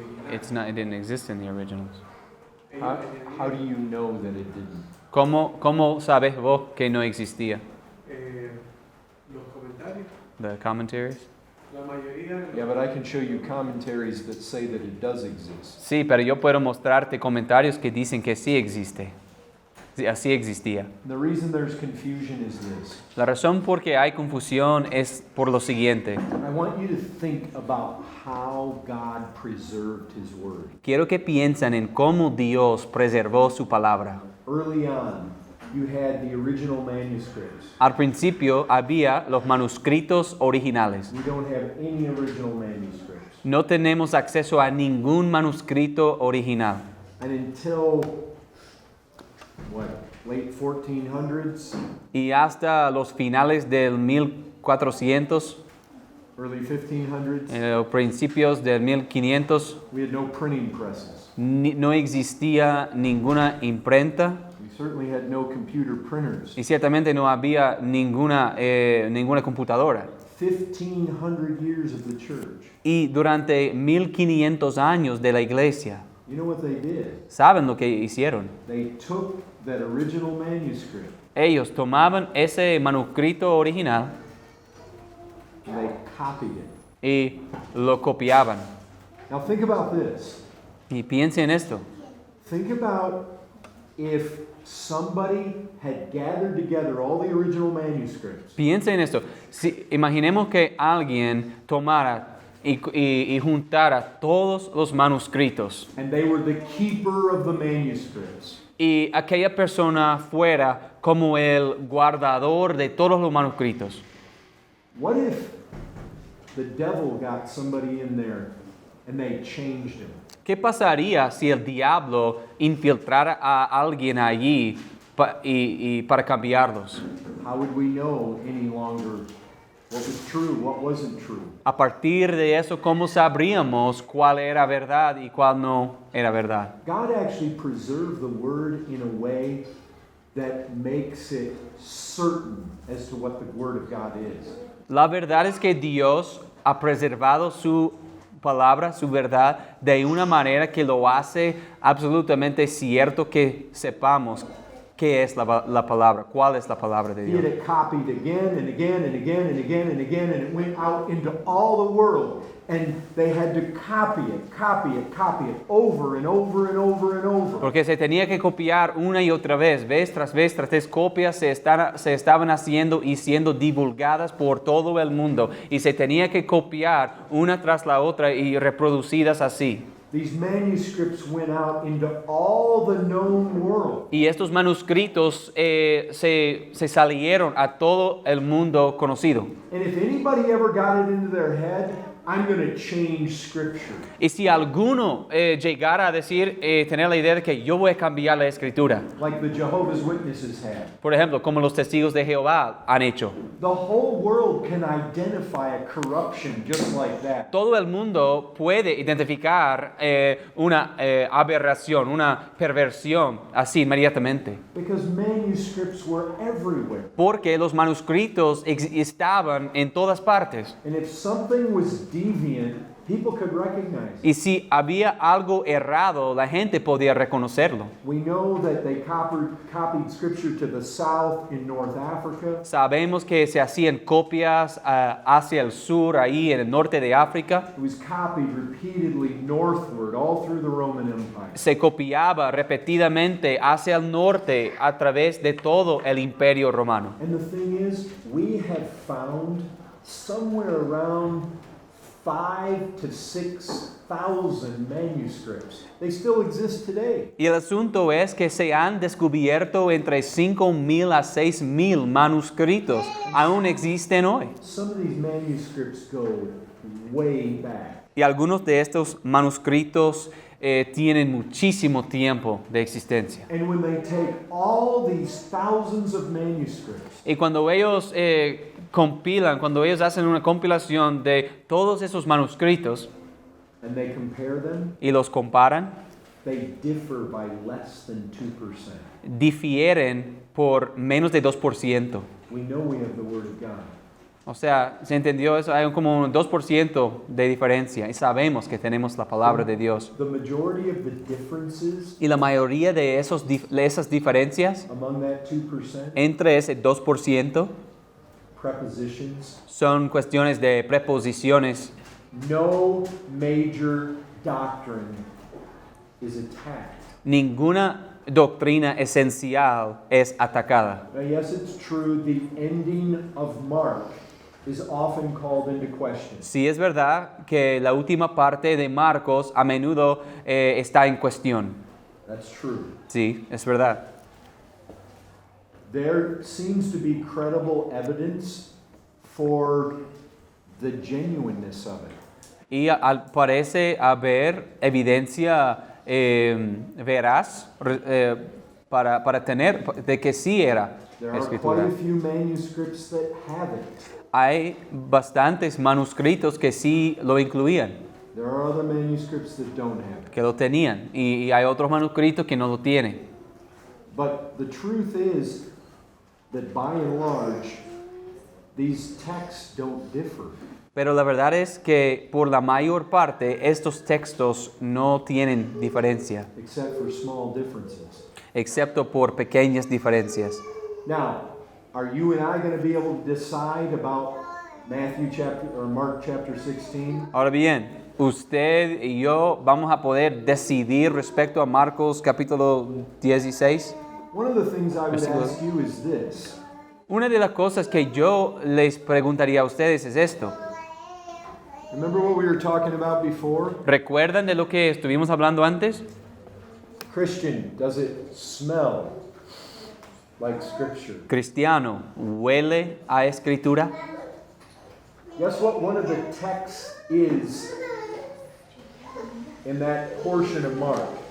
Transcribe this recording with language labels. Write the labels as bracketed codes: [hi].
[en] It's not. It didn't exist in the originals. How do you know that it didn't? [es] ¿Cómo sabes vos que no existía? Los comentarios. [en] The commentaries? [es] La mayoría. [en] Yeah, but I can show you commentaries that say that it does exist. [es] Sí, pero yo puedo mostrarte comentarios que dicen que sí existe. Sí, así existía. [en] The reason there's confusion is this. [es] La razón por que hay confusión es por lo siguiente. [en] I want you to think about how God preserved His Word. [es] Quiero que piensen en cómo Dios preservó su palabra. [en] Early on, you had the original manuscripts. [es] Al principio había los manuscritos originales. [en] We don't have any original manuscripts. [es] No tenemos acceso a ningún manuscrito original. [en] And until, late 1400s? [es] Y hasta los finales del 1400, [en] Early 1500s? [es] Principios del 1500, [en] We had no printing presses. [es] no existía ninguna imprenta. [en] We certainly had no computer printers. [es] Y ciertamente no había ninguna computadora. [en] 1500 years of the church. [es] Y durante 1500 años de la iglesia, [en] You know what they did? [es] ¿saben lo que hicieron? [en] They took that original manuscript [es] Ellos tomaban ese manuscrito original [en] and they copied it. [es] y lo copiaban. [en] Now think about this. [es] Y piensen en esto. [en] Think about if somebody had gathered together all the original manuscripts [es] Piensen en esto. Si, imaginemos que alguien tomara y juntara todos los manuscritos [en] and they were the keeper of the manuscripts. [es] y aquella persona fuera como el guardador de todos los manuscritos. [en] What if the devil got somebody in there and they changed him? [es] ¿Qué pasaría si el diablo infiltrara a alguien allí para cambiarlos? [en] How would we know any longer what was true, what wasn't true? [es] A partir de eso, ¿cómo sabríamos cuál era verdad y cuál no era verdad? [en] God actually preserved the word in a way that makes it certain as to what the word of God is. [es] La verdad es que Dios ha preservado su palabra, su verdad, de una manera que lo hace absolutamente cierto que sepamos qué es la palabra, cuál es la palabra de [en] He had [es] Dios. [en] it copied again and again and again and again and again, and it went out into all the world. And they had to copy it over and over and over and over. [es] Porque se tenía que copiar una y otra vez tras vez, copias se estaban haciendo y siendo divulgadas por todo el mundo. Y se tenía que copiar una tras la otra y reproducidas así. [en] These manuscripts went out into all the known world. [es] Y estos manuscritos se salieron a todo el mundo conocido. [en] And if anybody ever got it into their head, I'm going to change scripture. [es] Y si alguno llegara a decir, tener la idea de que yo voy a cambiar la escritura, [en] Like the Jehovah's Witnesses had. [es] por ejemplo, como los testigos de Jehová han hecho, [en] The whole world can identify a corruption just like that. [es] todo el mundo puede identificar una aberración, una perversión así inmediatamente. [en] Because manuscripts were everywhere. [es] Porque los manuscritos estaban en todas partes. [en] And if something was deviant, people could recognize it. [es] Y si había algo errado, la gente podía reconocerlo. [en] We know that they copied scripture to the south in North Africa. [es] Sabemos que se hacían copias hacia el sur, ahí en el norte de África. [en] It was copied repeatedly northward all through the Roman Empire. [es] Se copiaba repetidamente hacia el norte a través de todo el imperio romano. [en] And the thing is, we have found somewhere around 5,000 to 6,000 manuscripts. They still exist today. [es] Y el asunto es que se han descubierto entre 5,000 a 6,000 manuscritos. Aún existen hoy. [en] Some of these manuscripts go way back. [es] Y algunos de estos manuscritos tienen muchísimo tiempo de existencia. [en] And when they take all these thousands of manuscripts [es] Y cuando ellos cuando ellos hacen una compilación de todos esos manuscritos [en] and they compare them, [es] y los comparan, [en] they differ by less than 2%. [es] difieren por menos de 2%. [en] We know we have the Word of God. [es] O sea, ¿se entendió eso? Hay como un 2% de diferencia y sabemos que tenemos la palabra de Dios. [en] The majority of the differences [es] Y la mayoría de esas diferencias [en] among that 2%, [es] entre ese 2% [en] prepositions, [es] son cuestiones de preposiciones. [en] no major doctrine is attacked. [es] Ninguna doctrina esencial es atacada. [en] Now, yes, it's true, the ending of Mark is often called into question. [es] Sí es verdad que la última parte de Marcos a menudo está en cuestión. [en] That's true. [es] Sí, es verdad. [en] There seems to be credible evidence for the genuineness of it. [es] Y parece haber evidencia veraz para tener de que sí era [en] There are [es] escritura. [en] quite a few manuscripts that have it. [es] Hay bastantes manuscritos que sí lo incluían, [en] There are other manuscripts that don't have it. [es] que lo tenían, y hay otros manuscritos que no lo tienen. [en] But the truth is that by and large, these texts don't differ. [es] Pero la verdad es que por la mayor parte estos textos no tienen diferencia, [en] Except for small differences. [es] excepto por pequeñas diferencias. [en] Now, are you and I going to be able to decide about Mark chapter 16? [es] Ahora bien, usted y yo vamos a poder decidir respecto a Marcos capítulo 16. [en] One of the things I would [es] Versículo- [en] ask you is this. [es] Una de las cosas que yo les preguntaría a ustedes es esto. [en] Remember what we were talking about before? [es] ¿Recuerdan de lo que estuvimos hablando antes? [en] Christian, does it smell like Scripture? [es] Cristiano, ¿huele a escritura? [en] Guess what one of the texts is in that portion of Mark?